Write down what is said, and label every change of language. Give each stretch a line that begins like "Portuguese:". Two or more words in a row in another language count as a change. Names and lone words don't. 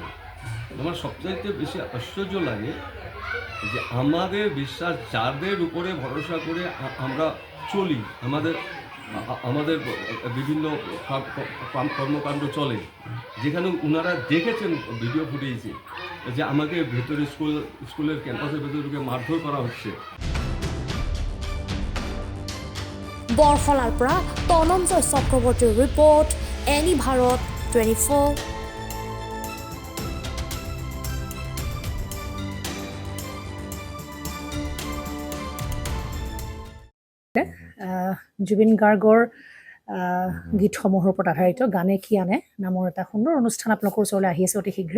Bangla: আমার সবচাইতে বেশি আশ্চর্য লাগে যে আমাদের বিশ্বাস, যাদের উপরে ভরসা করে আমরা চলি, আমাদের বিভিন্ন কর্মকাণ্ড চলে, যেখানে ওনারা দেখেছেন
English: video footage
Bangla: যে আমাকে ভেতরে স্কুলের ক্যাম্পাসের ভেতরে ঢুকে মারধর করা হচ্ছে।
Assamese: বৰখলাৰ পৰা তনঞ্জয় চক্ৰৱৰ্তীৰ ৰিপৰ্ট, এনি ভাৰত 24। জুবিন গাৰ্গৰ গীতসমূহৰ ওপৰত আধাৰিত গানে কি আনে নামৰ এটা সুন্দৰ অনুষ্ঠান আপোনালোকৰ ওচৰলৈ আহি আছে অতি শীঘ্ৰে।